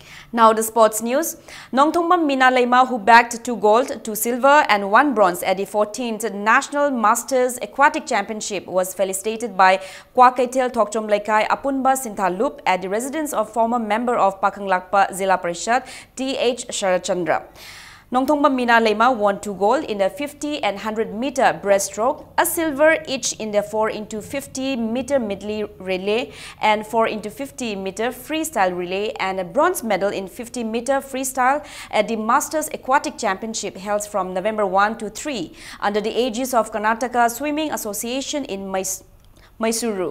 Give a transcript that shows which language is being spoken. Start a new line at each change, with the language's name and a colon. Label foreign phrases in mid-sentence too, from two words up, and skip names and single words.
English: Now the sports news. Nongthongbam Mina Leima, who bagged 2 gold, 2 silver and 1 bronze at the 14th National Masters Aquatic Championship, was felicitated by Kwakaitel Thokchom Laikai Apunba Sinthalup at the residence of former member of Pakanglakpa Zilla Parishad T.H. Sharachandra. Nongthongbam Mina Leima won 2 gold in the 50 and 100 meter breaststroke, a silver each in the 4 into 50 meter medley relay and 4 into 50 meter freestyle relay, and a bronze medal in 50 meter freestyle at the Masters Aquatic Championship held from November 1 to 3 under the aegis of Karnataka Swimming Association in Mysuru.